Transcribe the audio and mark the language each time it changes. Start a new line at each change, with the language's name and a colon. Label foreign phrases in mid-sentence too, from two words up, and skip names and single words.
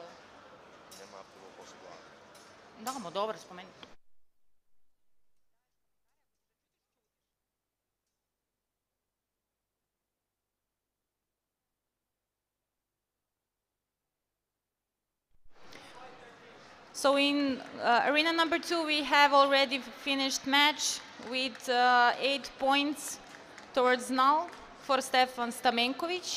Serbian: Nema afterblow posle glave. Da, ma dobro, spomeni.
English: So in arena number 2, we have already finished match with 8 points towards null for Stefan Stamenkovic.